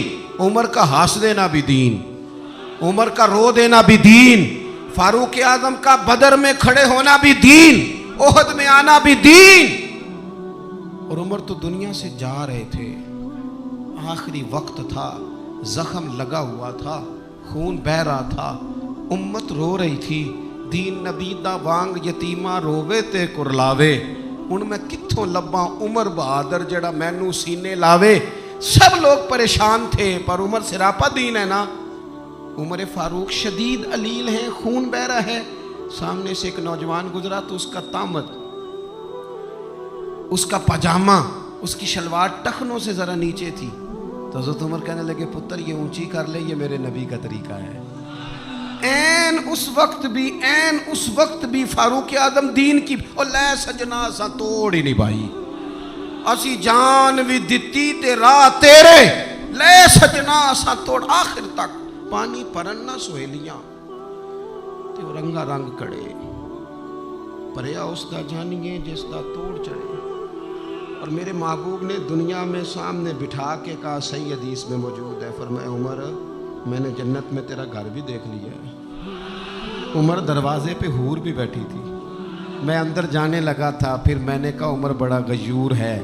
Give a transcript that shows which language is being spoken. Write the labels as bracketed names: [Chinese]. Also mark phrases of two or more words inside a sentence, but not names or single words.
[Urdu] عمر کا ہنس دینا بھی دین, عمر کا رو دینا بھی دین, فاروق اعظم کا بدر میں کھڑے ہونا بھی دین, احد میں آنا بھی دین. اور عمر تو دنیا سے جا رہے تھے, آخری وقت تھا, زخم لگا ہوا تھا, خون بہ رہا تھا, امت رو رہی تھی. [Punjabi] دین نبی دا وانگ یتیمہ رووے تے کرلاوے, ان میں کتھوں لباں عمر بہادر جڑا مینوں سینے لاوے. [Urdu] سب لوگ پریشان تھے پر عمر سراپا دین ہے نا. عمر فاروق شدید علیل ہیں, خون بہ رہا ہے. سامنے سے ایک نوجوان گزرا تو اس کا تامت, اس کا پاجامہ, اس کی شلوار ٹخنوں سے ذرا نیچے تھی. تو حضرت عمر کہنے لگے پتر یہ اونچی کر لے, یہ میرے نبی کا طریقہ ہے. این اس وقت بھی فاروق اعظم دین کی اور [Punjabi] لے سجنا سا توڑ [Urdu] ہی نہیں پائی. [Punjabi] اسی جان بھی دتی تے راہ تیرے, لے سجنا سا توڑ آخر تک. پانی پرن نہ سہیلیاں تے رنگا رنگ کڑے, پریا اس دا جانیے جس دا توڑ چڑھے. [Urdu] اور میرے محبوب نے دنیا میں سامنے بٹھا کے کہا, صحیح حدیث میں موجود ہے, فرمایا عمر میں نے جنت میں تیرا گھر بھی دیکھ لیا ہے. عمر دروازے پہ حور بھی بیٹھی تھی, میں اندر جانے لگا تھا, پھر میں نے کہا عمر بڑا غیور ہے.